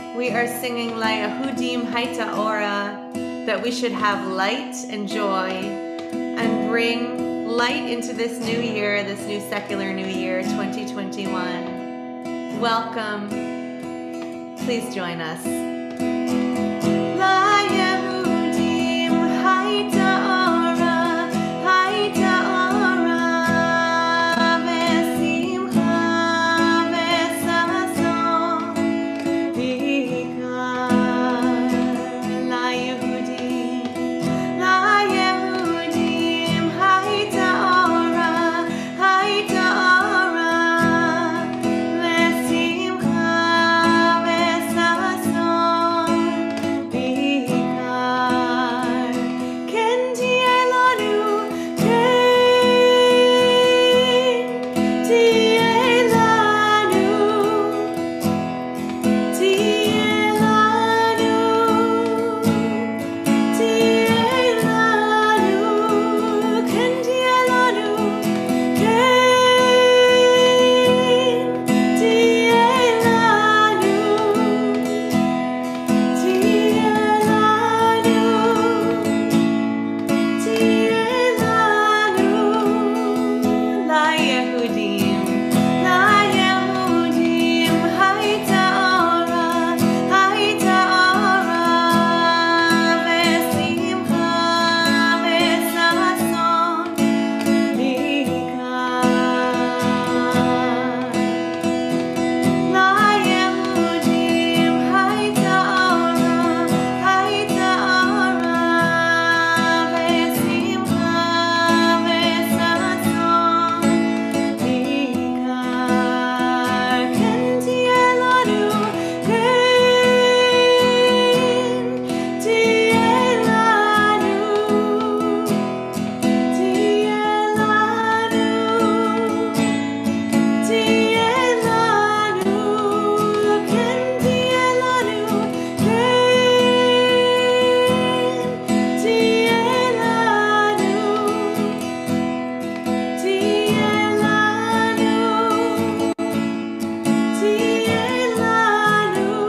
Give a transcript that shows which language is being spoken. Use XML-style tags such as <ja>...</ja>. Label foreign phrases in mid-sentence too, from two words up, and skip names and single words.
<en>are singing</en> <he>ליהודים הייתה אורה,</he> <en>that we should have light and joy and bring light into this new year, this new secular new year, 2021. Welcome. Please join us.</en> <he>ליהודים הייתה אורה, הייתה אורה, ושמחה וששון, ויקר. ליהודים הייתה אורה, הייתה אורה, ושמחה וששון, ויקר. כן תהיה לנו, תהיה לנו, תהיה לנו, תהיה לנו, כן תהיה לנו, תהיה לנו, תהיה לנו, תהיה לנו. ליהודים הייתה אורה, הייתה אורה, ושמחה וששון, ויקר. ליהודים הייתה אורה, הייתה אורה, ושמחה וששון, ויקר. כן תהיה לנו, כן תהיה לנו, תהיה לנו, תהיה לנו, כן תהיה לנו, כן תהיה לנו, תהיה לנו, תהיה לנו.</he>